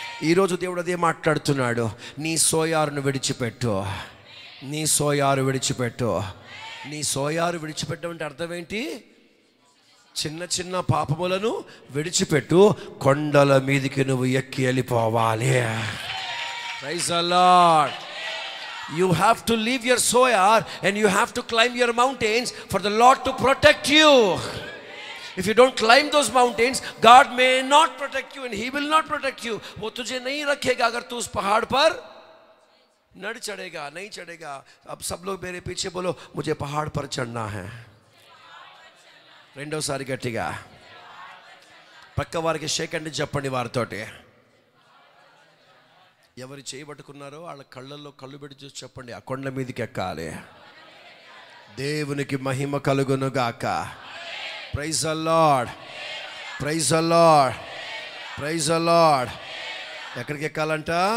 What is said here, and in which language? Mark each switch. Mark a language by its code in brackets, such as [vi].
[te] ఈరోజు దేవుడు అదే మాట్లాడుతున్నాడు, నీ సోయారును విడిచిపెట్టు, నీ సోయారు విడిచిపెట్టు. నీ సోయారు విడిచిపెట్టడం అంటే అర్థం ఏంటి? చిన్న చిన్న పాపములను విడిచిపెట్టు, కొండల మీదికి నువ్వు ఎక్కి వెళ్ళిపోవాలి. [en] Praise the Lord. You have to leave your soyar and you have to climb your mountains for the Lord to protect you. If you don't climb those mountains, God may not protect you and He will not protect you. [hi] वो तुझे नहीं रखेगा अगर तू उस पहाड़ पर नड़ चढ़ेगा, नहीं चढ़ेगा. अब सब लोग मेरे पीछे बोलो, मुझे पहाड़ पर चढ़ना है. [te] రెండోసారి గట్టిగా పక్క వారికి షేక్ అండి చెప్పండి. వారితోటి ఎవరు చేయబట్టుకున్నారో వాళ్ళ కళ్ళల్లో కళ్ళు పెట్టి చూసి చెప్పండి, ఆ కొండ మీదకి ఎక్కాలి. దేవునికి మహిమ కలుగును గాక. [en] praise the Lord, praise the Lord, [te] praise the lord. ఎక్కడికి ఎక్కాలంట?